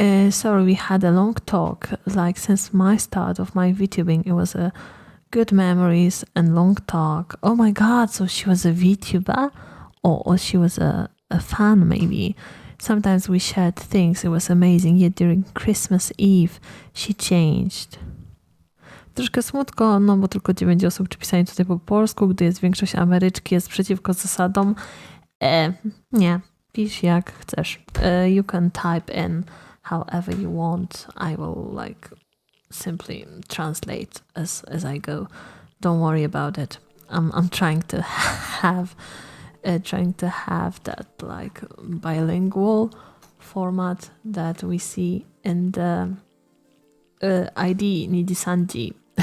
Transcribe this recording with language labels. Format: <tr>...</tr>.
<en>Sorry, we had a long talk. Like since my start of my VTubing, it was a good memories and long talk. Oh my god, so she was a VTuber? Or she was a fan maybe. Sometimes we shared things, it was amazing, yet during Christmas Eve she changed.</en> <pl>Troszkę smutko, no bo tylko 9 osób czy pisanie tutaj po polsku, gdy jest większość Ameryczki, jest przeciwko zasadom. Nie, pisz jak chcesz.</pl> <en>You can type in however you want. I will like simply translate as I go. Don't worry about it. I'm trying to have that like bilingual format that we see in the ID Nijisanji</en>